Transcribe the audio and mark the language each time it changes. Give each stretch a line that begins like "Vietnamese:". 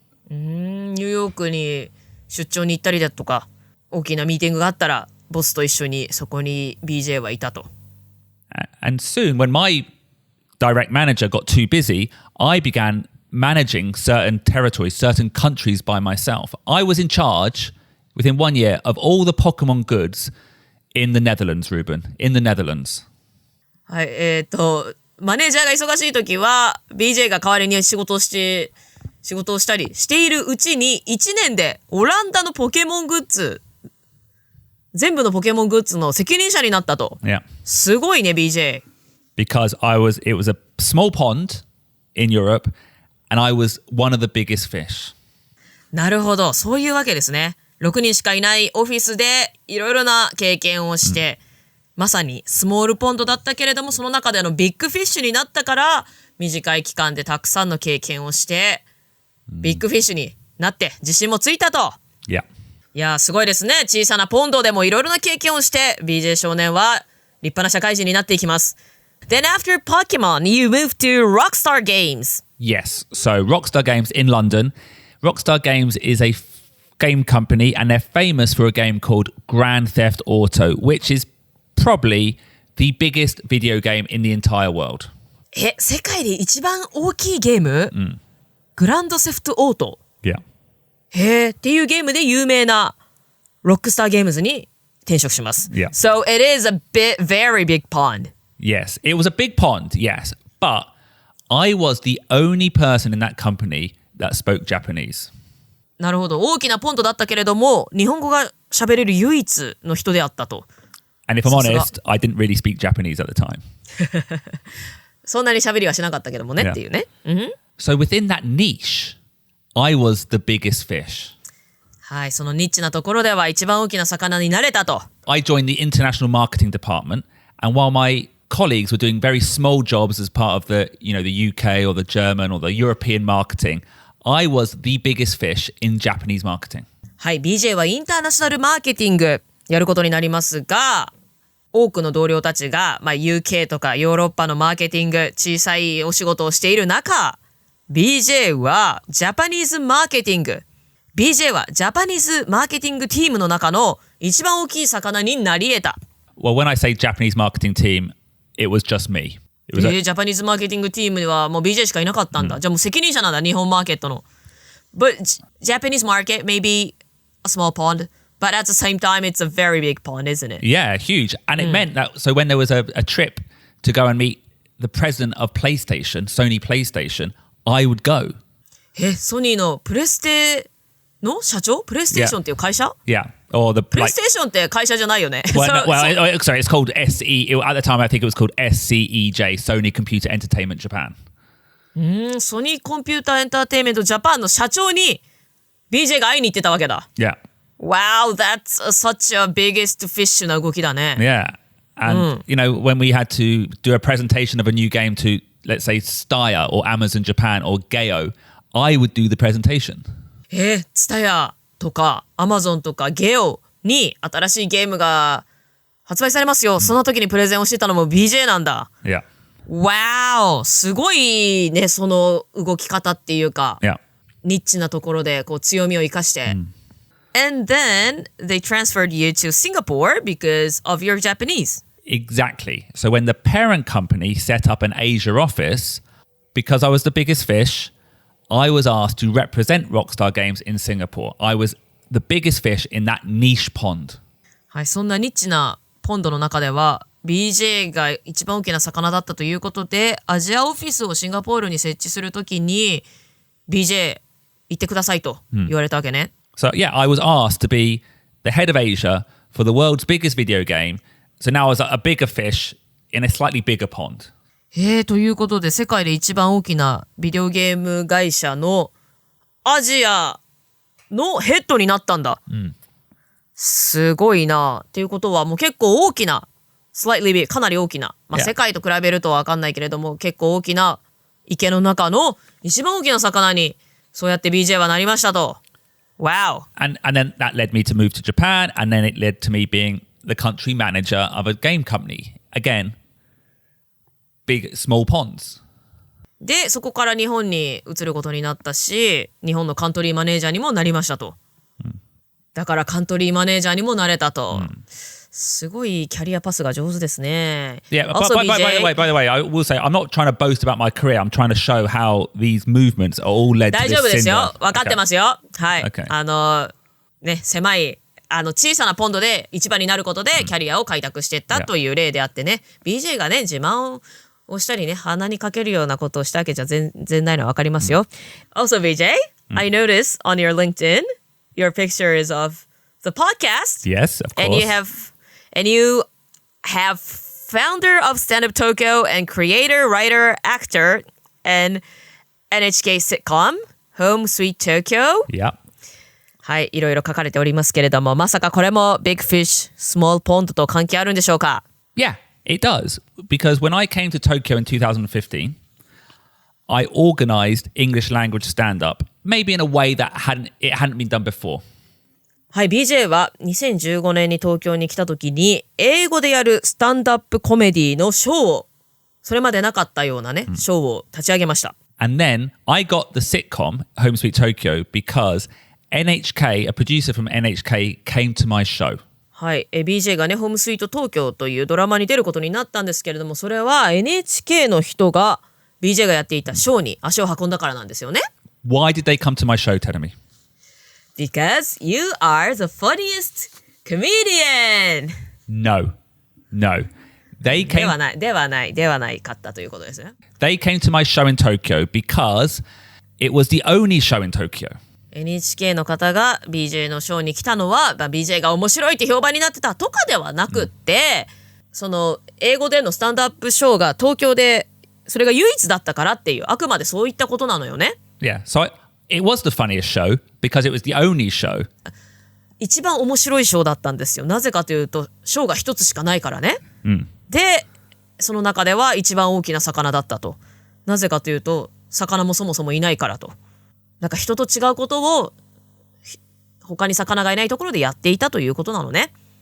Japanese: ニューヨークに出張に行ったりだとか、大きなミーティングがあったら、ボスと一緒にそこに BJ はいたと。
English: And soon, when my direct manager got too busy, I began managing certain territories, certain countries by myself. I was in charge within 1 year of all the Pokemon goods in the Netherlands, Ruben, in the Netherlands.
Japanese: はい、マネージャーが忙しい時は BJ が代わりに仕事をしたりしているうちに1年でオランダのポケモングッズ全部のポケモングッズの責任者になったと。
English: Yeah.
Japanese: すごいね BJ.
English: Because it was a small pond in Europe and I was one of the biggest fish.
Japanese: なるほど、そういうわけですね。6人しかいないオフィスでいろいろな経験をして、まさにスモールポンドだったけれどもその中でのビッグフィッシュになったから短い期間でたくさんの経験をして、ビッグフィッシュになって自信もついたと。
English: Yeah.
Japanese: いやすごいですね。小さなポンドでもいろいろな経験をして BJ 少年は立派な社会人になっていきます。
English: Then after Pokemon, you moved to Rockstar Games. Yes. So Rockstar Games in London. Rockstar Games is a game company and they're famous for a game called Grand Theft Auto, which is probably the biggest video game in the entire world.
Japanese: 世界で一番大きいゲーム、グランドセフトオート。
English: Yeah.
Japanese: っていうゲームで有名なロックスターゲームズに転職します。
English: Yeah. So it is a very big pond. Yes, it was a big pond, yes. But I was the only person in that company that spoke Japanese.
Japanese: なるほど。大きなポンドだったけれども、日本語が喋れる唯一の人であったと。
English: And if I'm honest, I didn't really speak Japanese at the time.
Japanese: そんなに喋りはしなかったけどもねっていうね。
English: So within that niche, I was the biggest fish.
Japanese: はい、そのニッチなところでは一番大きな魚になれたと。
English: I joined the international marketing department, and while my colleagues were doing very small jobs as part of the UK or the German or the European marketing, I was the biggest fish in Japanese marketing.
Japanese: はい、BJ はインターナショナルマーケティングやることになりますが、多くの同僚たちが、UK とかヨーロッパのマーケティング、小さいお仕事をしている中、BJ はジャパニーズマーケティング。 BJ はジャパニーズマーケティングチームの中の一番大きい魚になり得た。
English: Well, when I say Japanese marketing team, it was just me.
Japanese: ジャパニーズマーケティングチームではもう BJ しかいなかったんだ。じゃあもう責任者なんだ、日本マーケットの。
English: But Japanese market may be a small pond, but at the same time, it's a very big pond, isn't it? Yeah, huge. And it meant that, so when there was a trip to go and meet the president of PlayStation, Sony PlayStation, I would go.
Japanese: ソニーのプレステの社長プレイステーションっていう会社
English: Yeah. Or the
Japanese: プレイステーションって会社じゃないよね。
English: sorry, it's called SE. At the time, I think it was called SCEJ, Sony Computer Entertainment Japan.
Japanese: ソニーコンピューターエンターテインメントジャパンの社長に BJ が会いに行ってたわけだ。
English: Yeah. Wow, that's such a biggest fish
Japanese: な動きだね。
English: Yeah. And, when we had to do a presentation of a new game to, let's say, Steyr or Amazon Japan or Geo, I would do the presentation.
Japanese: ツタヤとか Amazon とか Geo に新しいゲームが発売されますよ。その時にプレゼンをしてたのも BJ なんだ。
English: Yeah. Wow!
Japanese: すごいね、その動き方っていうか、
English: Yeah.
Japanese: ニッチなところでこう強みを生かして。
English: And then they transferred you to Singapore because of your Japanese. Exactly. So when the parent company set up an Asia office, because I was the biggest fish, I was asked to represent Rockstar Games in Singapore. I was the biggest fish in that niche pond.
Japanese: はい、そんなニッチなポンドの中では BJ が一番大きな魚だったということで、アジアオフィスをシンガポールに設置するときに BJ 行ってくださいと言われたわけね。
English: So yeah, I was asked to be the head of Asia for the world's biggest video game. So now I was a bigger fish in a slightly bigger pond.
Japanese: ということで世界で一番大きなビデオゲーム会社のアジアのヘッドになったんだ。すごいな。っていうことはもう結構大きな、
English: slightly big
Japanese: かなり大きな、世界と比べるとわかんないけれども結構大きな池の中の一番大きな魚にそうやって BJ はなりましたと。
English: Wow. And then that led me to move to Japan, and then it led to me being the country manager of a game company. Again, big, small ponds.
Japanese: で、そこから日本に移ることになったし、日本のカントリーマネージャーにもなりましたと。だからカントリーマネージャーにもなれたと。すごいキャリアパスが上手ですね。
English: Yeah, Also, by the way, I will say I'm not trying to boast about my career. I'm trying to show how these movements are all led to this
Japanese: 大丈夫ですよ。
English: syndrome.
Japanese: 分かってますよ。はい。
English: Okay.
Japanese: ね、狭い、小さなポンドで一番になることでキャリアを開拓していったという例であってね、BJ がね、自慢をしたりね、鼻にかけるようなことをしたわけじゃ全然ないのは分かりますよ。
English: Also, BJ, I noticed on your LinkedIn, your picture is of the podcast. Yes, of course. And you have founder of Stand Up Tokyo and creator, writer, actor, and NHK sitcom Home Sweet Tokyo. Yeah.
Japanese: はい、いろいろ書かれておりますけれども、まさかこれも Big Fish Small Pond と関係あるんでしょうか？
English: Yeah, it does. Because when I came to Tokyo in 2015, I organized English language stand-up, maybe in a way that it hadn't been done before.
Japanese: はい、BJ は2015年に東京に来た時に英語でやるスタンドアップコメディのショーを、それまでなかったようなね、ショーを立ち上げました。
English: And then I got the sitcom Home Sweet Tokyo because NHK, a producer from NHK, came to my show.
Japanese: はい、BJ がね、ホームスイート東京というドラマに出ることになったんですけれども、それは NHK の人が BJ がやっていたショーに足を運んだからなんですよね。
English: Why did they come to my show, Terumi? Because you are the funniest comedian. No. They came.
Japanese: ではないかったということですね。
English: They came to my show in Tokyo because it was the only show in Tokyo.
Japanese: NHK の方が BJ のショーに来たのは、BJ が面白いって評判になってたとかではなくって、その英語でのスタンドアップショーが東京でそれが唯一だったからっていう、あくまでそういったことなのよね。
English: Yeah, so it was the funniest show because it was the only show.
Japanese: 一番面白いショーだったんですよ。なぜかというと、ショーが一つしかないからね。で、その中では一番大きな魚だったと。なぜかというと、魚もそもそもいないからと。なんか人と違うことを他に魚がいないところでやっていたということなのね。